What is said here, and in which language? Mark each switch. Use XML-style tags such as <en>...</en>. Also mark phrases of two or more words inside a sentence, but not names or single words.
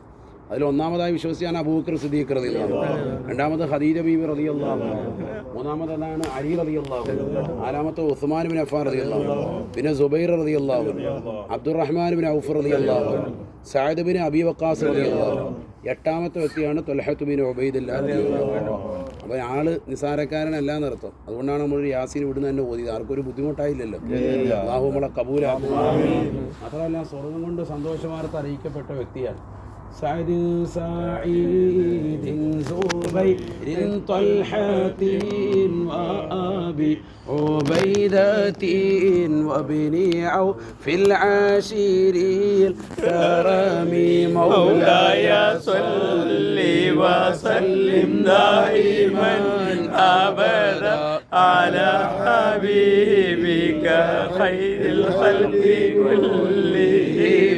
<ml>അതിൽ ഒന്നാമതായി വിശ്വസിച്ചാണ് അബൂബക്കർ സിദ്ദീഖ്</ml> <ar>رضي الله عنه,</ar> <ml>രണ്ടാമത് ഖദീജ ബീബി</ml> <ar>رضي الله عنها,</ar> <ml>മൂന്നാമതാണ് അലി</ml> <ar>رضي الله عنه,</ar> <ml>നാലാമത്തെ ഉസ്മാൻ ബിൻ അഫ്ഫാൻ</ml> <ar>رضي الله عنه,</ar> <ml>പിന്നെ സുബൈർ</ml> <ar>رضي الله عنه,</ar> <ml>അബ്ദുറഹ്മാൻ ബിൻ ഔഫ്</ml> <ar>رضي الله عنه,</ar> <ml>സഅദ് ബിൻ അബി വഖാസ്</ml> <ar>رضي الله عنه.</ar> <ml>8ാമത്തെ വ്യക്തിയാണ് ത്വൽഹത്ത് ബിൻ ഉബൈദില്ലാ</ml> <ar>رضي الله عنه.</ar> <ml>അപ്പോൾ ആള് നിസാരക്കാരനല്ല എന്നർത്ഥം. അതുകൊണ്ടാണ് നമ്മളൊരു യാസീൻ ഇവിടുന്ന് തന്നെ ഓതിയത്. ആർക്കൊരു ബുദ്ധിമുട്ടായില്ലല്ലോ. അല്ലാഹു നമ്മളെ കബൂലാക്കും. മാത്രമല്ല സ്വർഗം കൊണ്ട് സന്തോഷ വാർത്ത അറിയിക്കപ്പെട്ട വ്യക്തിയാണ്.</ml> <ar>سعد سعيد زبير طلحة وأبي عبيدة وابن عوف العاشر الكرم مولاي صل وسلم دائما أبدا على حبيبك خير الخلق كلهم.</ar>